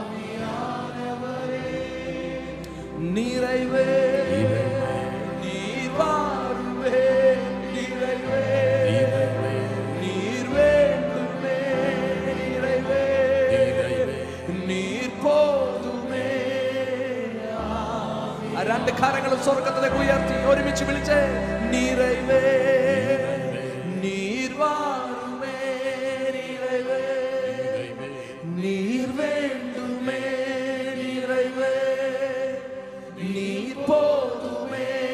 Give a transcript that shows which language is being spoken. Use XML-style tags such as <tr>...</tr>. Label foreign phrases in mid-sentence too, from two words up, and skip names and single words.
<ta>நிறைவே நீர் வாருமே, நிறைவே நீர் வேண்டுமே, நிறைவே நீர் போதுமே.</ta> <ml>രണ്ട് കരങ്ങളും സ്വർഗത്തിലേക്ക് ഉയർത്തി ഒരുമിച്ച് വിളിച്ചേ,</ml> <ta>நிறைவே நீர் வாருமே, நிறைவே நீர் வேண்டுமே, நிறைவே நீர் போதுமே.</ta>